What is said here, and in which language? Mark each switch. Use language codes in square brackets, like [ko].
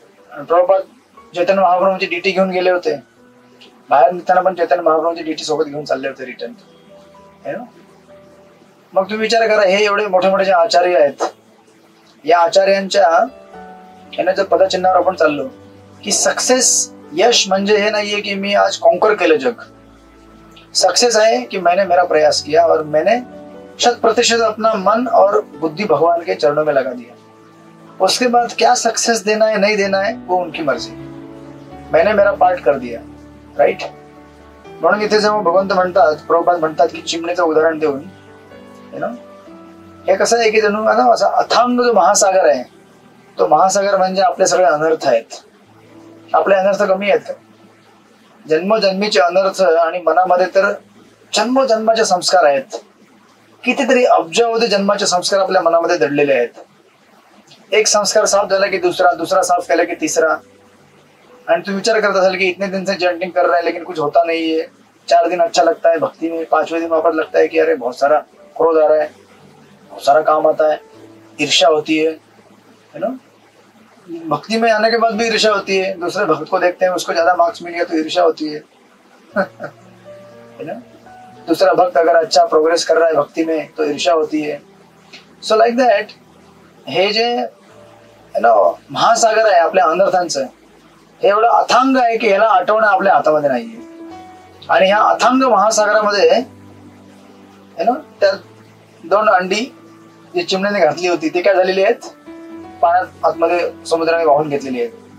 [mr] आणि प्रभुपाद चैतन्य महाप्रभूंची डीटी घेऊन गेले होते, बाहेर निघताना पण चैतन्य महाप्रभूंची डीटी सोबत घेऊन चालले होते रिटर्न. मग तुम्ही विचार करा, हे एवढे मोठे मोठे जे आचार्य आहेत, या आचार्यांच्या जर पदचिन्हावर आपण चाललो की सक्सेस, यश म्हणजे हे नाहीये की मी आज कॉन्कर केलं जग. [hi] सक्सेस है कि मैंने मेरा प्रयास किया और मैंने 100% अपना मन और बुद्धि भगवान के चरणों में लगा दिया. उसके बाद क्या सक्सेस देना है नहीं देना है वो उनकी मर्जी, मैंने मेरा पार्ट कर दिया. [en] Right. [mr] म्हणून इथे जेव्हा भगवंत म्हणतात, प्रभुपाद म्हणतात की चिमणीचं उदाहरण देऊन, हे कसं आहे की जणू असा अथांग जो महासागर आहे, तो महासागर म्हणजे आपले सगळे अनर्थ आहेत. आपले अनर्थ कमी आहेत का? जन्मोजन्मीचे अनर्थ, आणि मनामध्ये तर जन्मोजन्माचे संस्कार आहेत. कितीतरी अब्जावधी जन्माचे संस्कार आपल्या मनामध्ये दडलेले आहेत. एक संस्कार साफ झाला की दुसरा, दुसरा साफ केला की तिसरा. आणि तू विचार करत असेल [hi] कि इतने दिन से चैंटिंग कर रहा है लेकिन कुछ होता नहीं है. 4 दिन अच्छा लगता है भक्ति में, 5वें दिन वापस लगता है कि अरे बहुत सारा क्रोध आ रहा है, बहुत सारा काम आता है, ईर्ष्या होती है ना. भक्ति में आने के बाद भी ईर्ष्या होती है. दूसरे भक्त को देखते हैं, उसको ज्यादा मार्क्स मिल गया तो ईर्ष्या होती है ना. दूसरा भक्त अगर अच्छा प्रोग्रेस कर रहा है भक्ति में तो ईर्ष्या होती है. [en] so like that [mr] हे जे महासागर आहे आपल्या अनर्थांचं, हे एवढं अथांग आहे की ह्याला आटवणं आपल्या हातामध्ये नाहीये. आणि ह्या अथांग महासागरामध्ये त्या 2 अंडी जी चिमणीने घातली होती ती काय झालेली आहेत, पाण्यात आतमध्ये समुद्राने वाहून घेतलेली आहेत.